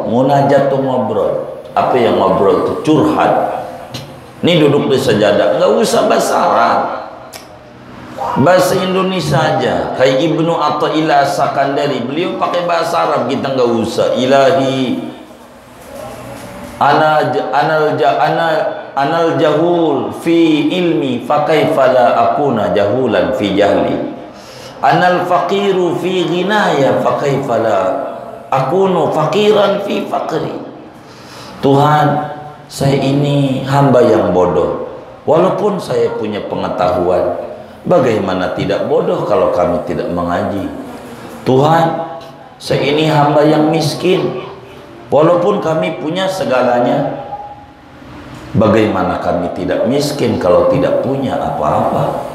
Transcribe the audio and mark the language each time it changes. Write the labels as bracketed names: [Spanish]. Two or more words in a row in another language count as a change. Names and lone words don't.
[Indonesian] Munajat tuh ngobrol. Apa yang ngobrol tuh? Curhat. Ini duduk di sejadah, nggak usah bahasa Arab, bahasa Indonesia aja. Kayak Ibnu Athaillah Sakandari, beliau pakai bahasa Arab, kita nggak usah. [Arabic] إلهي أنا الجهول في علمي فكيف لا أكون جهولا في جهلي. أنا الفقير في غناي فكيف لا أكون فقيرا في فقري. [Indonesian] Tuhan, saya ini hamba yang bodoh. Walaupun saya punya pengetahuan, bagaimana tidak bodoh kalau kami tidak mengaji? Tuhan, saya ini hamba yang miskin. Walaupun kami punya segalanya, bagaimana kami tidak miskin kalau tidak punya apa-apa?